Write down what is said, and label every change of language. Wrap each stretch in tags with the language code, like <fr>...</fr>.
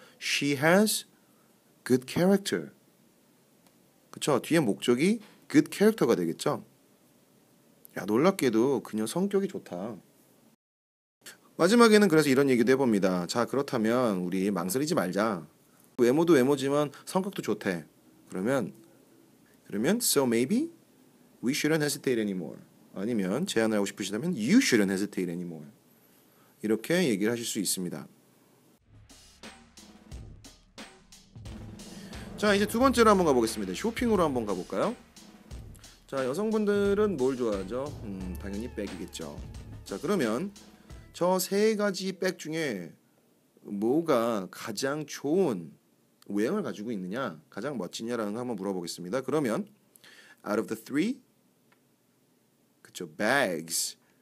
<en>She has good character.</en> <ko>그쵸? 뒤에 목적이 good character가 되겠죠? 야, 놀랍게도 그녀 성격이 좋다. 마지막에는 그래서 이런 얘기도 해봅니다. 자, 그렇다면 우리 망설이지 말자. 외모도 외모지만 성격도 좋대.</ko> <en>그러면 so maybe we shouldn't hesitate anymore.</en> <ko>아니면 제안을 하고 싶으시다면</ko> <en>you shouldn't hesitate anymore.</en> <ko>이렇게 얘기를 하실 수 있습니다. 자, 이제 두 번째로 한번 가보겠습니다. 쇼핑으로 한번 가볼까요? 자, 여성분들은 뭘 좋아하죠? 당연히 백이겠죠. 자, 그러면 저 세 가지 백 중에 뭐가 가장 좋은 외형을 가지고 있느냐, 가장 멋지냐라는 거 한번 물어보겠습니다.</ko> <en>그러면 out of the three,</en> <ko>그쵸,</ko> <en>bags.</en>